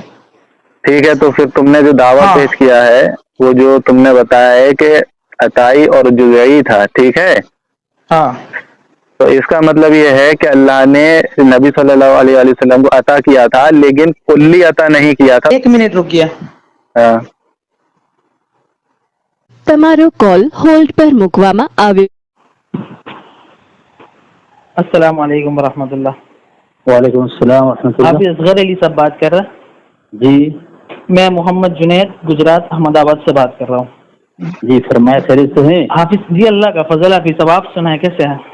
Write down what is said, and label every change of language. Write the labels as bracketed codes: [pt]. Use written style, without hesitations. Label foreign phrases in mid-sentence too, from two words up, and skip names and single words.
[ur] ٹھیک ہے, تو پھر تم نے جو دعویٰ پیش کیا ہے وہ جو تم نے بتایا ہے کہ عطائی اور جزئی تھا, ٹھیک ہے, ہاں, تو اس کا مطلب یہ ہے کہ اللہ نے نبی صلی اللہ علیہ وسلم کو عطا کیا تھا لیکن کلی عطا نہیں کیا تھا. ایک منٹ رکیے. [gu] તમારો [en] call hold [gu] પર મૂકવામાં આવ્યો. [ur] السلام علیکم ورحمۃ اللہ. وعلیکم السلام ورحمۃ اللہ. آپ اصغر علی صاحب بات کر رہے ہیں؟ جی میں محمد جنید گجرات احمد آباد سے بات کر رہا ہوں. جی فرمائے, خیریت سے ہیں؟ حافظ جی, اللہ کا فضل. حافظ صاحب آپ سنائیں کیسے ہیں؟